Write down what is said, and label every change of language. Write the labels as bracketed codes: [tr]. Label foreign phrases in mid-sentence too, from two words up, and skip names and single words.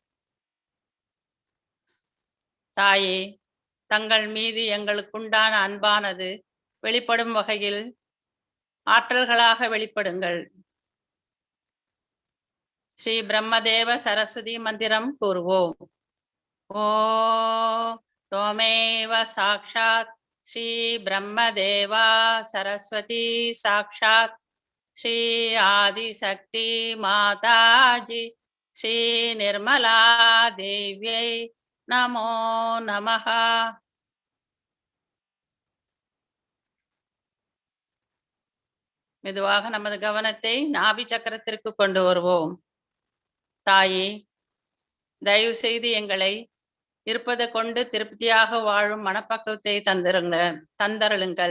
[ta] தாயே, தங்கள் மீது எங்களுக்குண்டான அன்பானது வெளிப்படும் வகையில் ஆற்றல்களாக வெளிப்படுங்கள். ஸ்ரீ பிரம்மதேவ சரஸ்வதி மந்திரம் கூறுவோம். [sa] ஓம் त्वमेव साक्षात् श्री ब्रह्मदेवा सरस्वती साक्षात् श्री आदिशक्ति माताजी श्री निर्मला देव्यै नमो नमः. [ta] மெதுவாக நமது கவனத்தை நாபி சக்கரத்திற்கு கொண்டு வருவோம். தாயே, தயவு செய்து எங்களை இருப்பதை கொண்டு திருப்தியாக வாழும் மனப்பக்குவத்தை தந்தருளுங்கள்.